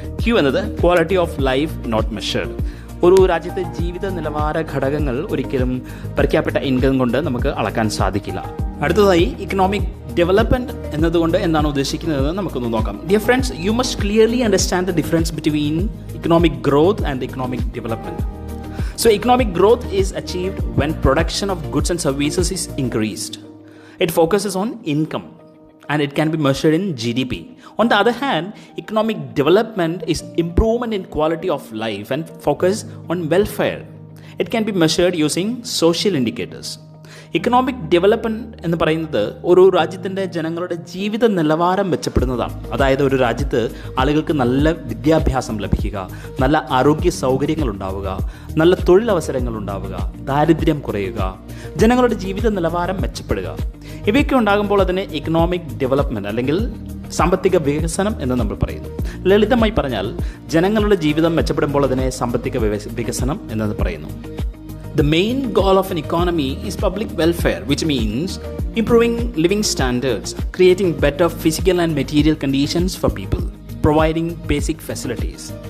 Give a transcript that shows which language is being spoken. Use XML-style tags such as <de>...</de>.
<ml>Q എന്നത്</ml> <en>quality of life not measured,</en> <ml>ഒരു രാജ്യത്തെ ജീവിത നിലവാര ഘടകങ്ങൾ ഒരിക്കലും പെർ ക്യാപിറ്റ ഇൻകം കൊണ്ട് നമുക്ക് അളക്കാൻ സാധിക്കില്ല. അടുത്തതായി ഇക്കണോമിക് ഡെവലപ്മെന്റ് എന്നതുകൊണ്ട് എന്താണ് ഉദ്ദേശിക്കുന്നത് നമുക്കൊന്ന് നോക്കാം.</ml> <en>Dear friends, you must clearly understand the difference between economic growth and economic development. So economic growth is achieved when production of goods and services is increased. It focuses on income. and it can be measured in GDP. On the other hand, economic development is improvement in quality of life and focus on welfare. It can be measured using social indicators.</en> <ml>Economic development എന്ന് പറയുന്നത് ഒരു രാജ്യത്തിൻ്റെ ജനങ്ങളുടെ ജീവിത നിലവാരം മെച്ചപ്പെടുന്നതാണ്. അതായത് ഒരു രാജ്യത്ത് ആളുകൾക്ക് നല്ല വിദ്യാഭ്യാസം ലഭിക്കുക, നല്ല ആരോഗ്യ സൗകര്യങ്ങൾ ഉണ്ടാവുക, നല്ല തൊഴിലവസരങ്ങൾ ഉണ്ടാവുക, ദാരിദ്ര്യം കുറയുക, ജനങ്ങളുടെ ജീവിത നിലവാരം മെച്ചപ്പെടുക. ഇവയൊക്കെ ഉണ്ടാകുമ്പോൾ അതിനെ ഇക്കണോമിക് ഡെവലപ്മെൻറ്റ് അല്ലെങ്കിൽ സാമ്പത്തിക വികസനം എന്ന് നമ്മൾ പറയുന്നു. ലളിതമായി പറഞ്ഞാൽ ജനങ്ങളുടെ ജീവിതം മെച്ചപ്പെടുമ്പോൾ അതിനെ സാമ്പത്തിക വികസനം എന്ന് പറയുന്നു.</ml> <en>The main goal of an economy is public welfare, which means improving living standards, creating better physical and material conditions for people, providing basic facilities.</en>